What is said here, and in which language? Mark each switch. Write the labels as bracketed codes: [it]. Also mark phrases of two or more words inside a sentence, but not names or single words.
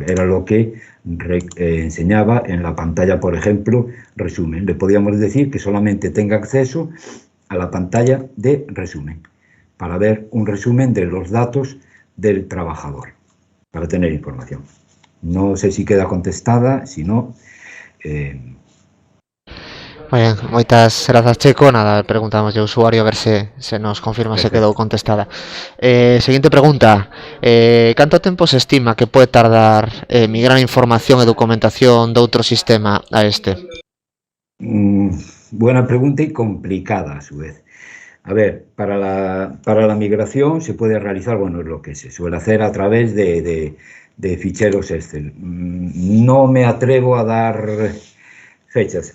[es] Era lo que enseñaba en la pantalla, por ejemplo, resumen. Le podíamos decir que solamente tenga acceso a la pantalla de resumen para ver un resumen de los datos del trabajador, para tener información. No sé si queda contestada, si no... [gl] Moi ben, moitas grazas, Checo. Nada, preguntamos de usuario a ver se nos confirma se quedou contestada. Seguinte pregunta. Canto tempo se estima que pode tardar migrar información e documentación de outro sistema a este? [es] Buena pregunta y complicada a su vez. A ver, para la migración se puede realizar, bueno, es lo que se suele hacer a través de ficheros Excel. No me atrevo a dar fechas.